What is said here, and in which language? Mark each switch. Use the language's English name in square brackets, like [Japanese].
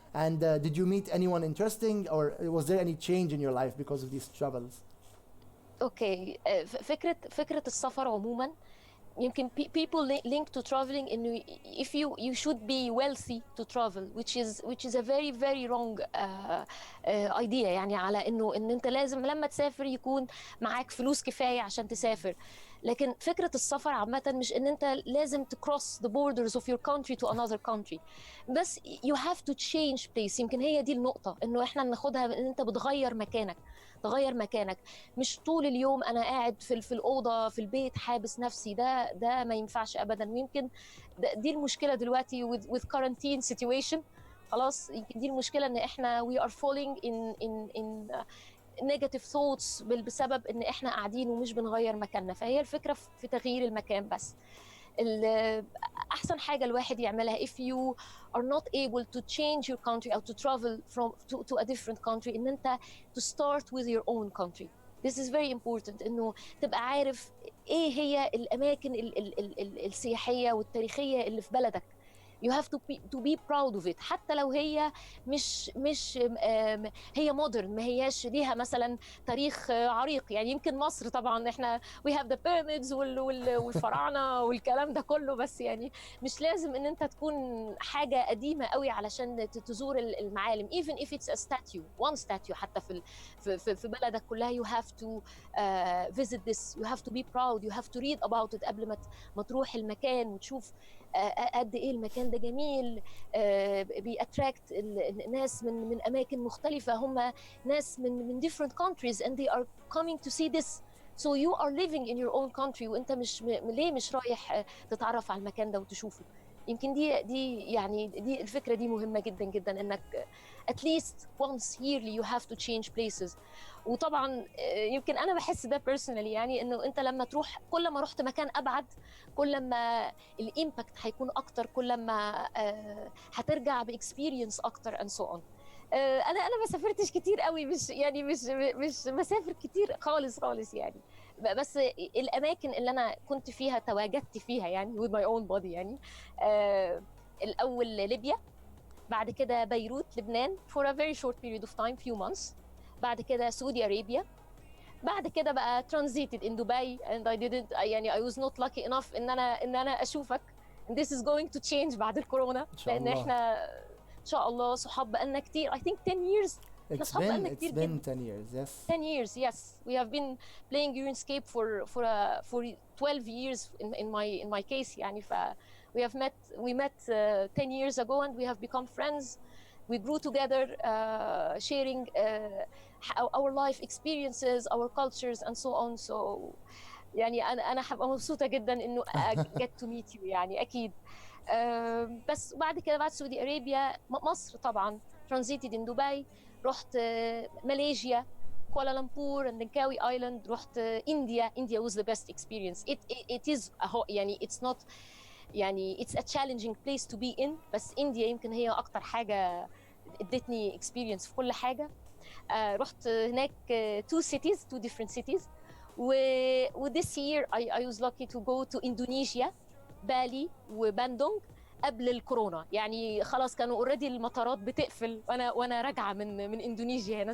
[English] And did you meet anyone interesting, or was there any change in your life because of these travels? [Arabic] اوكي فكرة السفر عموما يمكن [English] people link to traveling انه if you should be wealthy to travel, which is a very very wrong idea. [Arabic] يعني على ان انت لازم لما تسافر يكون معاك فلوس كفاية عشان تسافر. لكن فكرة السفر عامة مش ان انت لازم [English] to cross the borders of your country to another country، بس you have to change place. [Arabic] يمكن هي دي النقطة، انه احنا بناخدها ان انت بتغير مكانك، تغير مكانك، مش طول اليوم انا قاعد في الأوضة في البيت حابس نفسي. ده ما ينفعش ابدا. ويمكن دي المشكلة دلوقتي [English] with quarantine situation. [Arabic] خلاص يمكن دي المشكلة ان احنا [English] we are falling in negative thoughts [Arabic] بسبب ان احنا قاعدين ومش بنغير مكاننا. فهي الفكرة في تغيير المكان بس. احسن حاجة الواحد يعملها [English] if you are not able to change your country or to travel to a different country، ان انت to start with your own country. This is very important، [Arabic] انه تبقى عارف ايه هي الاماكن السياحية والتاريخية اللي في بلدك. [English] You have to be proud of it، [Arabic] حتى لو هي مش هي مودرن، ما هياش ليها مثلا تاريخ عريق. يعني يمكن مصر طبعا احنا [English] we have the pyramids [Arabic] والفراعنه والكلام ده كله، بس يعني مش لازم ان انت تكون حاجه قديمه قوي علشان تزور المعالم. [English] even if it's a statue one statue [Arabic] حتى في بلدك كلها [English] you have to visit this. You have to be proud. You have to read about it [Arabic] قبل ما تروح المكان وتشوف قد ايه المكان ده جميل. بيأتراكت الناس من اماكن مختلفه، هم ناس من [English] different countries and they are coming to see this. So you are living in your own country [Arabic] وانت ليه مش رايح تتعرف على المكان ده وتشوفه. يمكن دي الفكره دي مهمه جدا جدا، انك [English] at least once yearly you have to change places. [Arabic] وطبعا يمكن انا بحس ده personally، يعني انه انت لما تروح كل ما رحت مكان ابعد كل ما الامباكت هيكون اكتر، كل ما هترجع باكسبيرينس اكتر and so on. انا ما سافرتش كتير قوي، مش بسافر كتير خالص يعني. بس الاماكن اللي انا كنت فيها تواجدت فيها يعني [English] with my own body [Arabic] يعني الاول ليبيا، بعد كده بيروت لبنان [English] for a very short period of time [Arabic] few months، بعد كده سعودي ارابيا، بعد كده بقى [English] transited in Dubai and I didn't [Arabic] يعني [English] I was not lucky enough [Arabic] ان انا اشوفك. [English] and this is going to change [Arabic] بعد الكورونا، لان احنا ان شاء الله صحاب بقالنا كتير. [English] I think 10 years. It's been 10 years, yes. 10 years, yes. We have been playing RuneScape for 12 years in my case يعني. we met 10 years ago and we have become friends. We grew together, sharing our life experiences, our cultures and so on. [Arabic] So يعني أنا هبقى مبسوطة جدا إنه [English] get to meet you [Arabic] يعني أكيد. بس بعد كده بعد سعودي أرابيا مصر طبعا [English] transited in Dubai، [Arabic] رحت ماليزيا كوالالمبور and Langkawi Island، رحت [English] India was the best experience. It is يعني it's not يعني it's a challenging place to be in، [Arabic] بس إنديا يمكن هي أكتر حاجة ادتني [English] experience في كل حاجة. [Arabic] رحت هناك [English] two different cities. و this year I was lucky to go to Indonesia، Bali وباندونج [Arabic] قبل الكورونا، يعني خلاص كانوا اوريدي المطارات بتقفل وانا راجعه من اندونيسيا هنا.